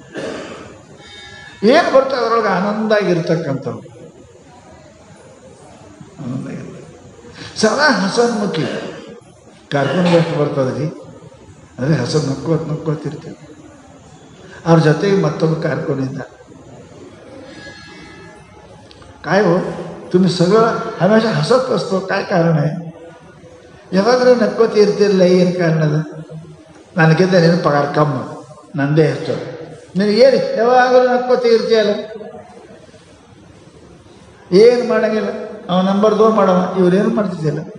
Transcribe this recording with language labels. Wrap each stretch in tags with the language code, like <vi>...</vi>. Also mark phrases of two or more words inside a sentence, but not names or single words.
<kn>ಏನು ಬರ್ತಾ ಅದರೊಳಗೆ ಆನಂದ ಆಗಿರ್ತಕ್ಕಂಥವ್ರು. ಆನಂದ ಆಗಿರ್ತ ಸದಾ ಹಸನ್ಮುಖಿ. ಕಾರ್ಕೊಂಡು ಎಷ್ಟು ಬರ್ತದ್ರಿ, ಅದೇ ಹಸನ್ ನಕ್ಕೋತಿರ್ತೀವಿ. ಅವ್ರ ಜೊತೆಗೆ ಮತ್ತೊಬ್ಬ ಕಾರ್ಕೊಂಡಿದ್ದ.</kn> <mr>काय हो तुम्ही सगळं हमेशा हसत असतो, काय कारण आहे?</mr> <kn>ಯಾವಾಗಲೂ ನಕ್ಕೋತಿ ಇರ್ತಿರಲಿಲ್ಲ, ಏನು ಕಾರಣದ? ನನಗಿಂತ ನಿನ್ನ ಪಗಾರ ಕಮ್ಮ, ನಂದೇ ಹೆಚ್ಚು. ನಿನಗೇನು ಯಾವಾಗಲೂ ನಕ್ಕೋತಿ ಇರ್ತೀಯಲ್ಲ, ಏನು ಮಾಡಂಗಿಲ್ಲ. ಅವ ನಂಬರ್ 2 ಮಾಡವ, ಇವ್ರೇನು ಮಾಡ್ತಿದ್ದಿಲ್ಲ.</kn>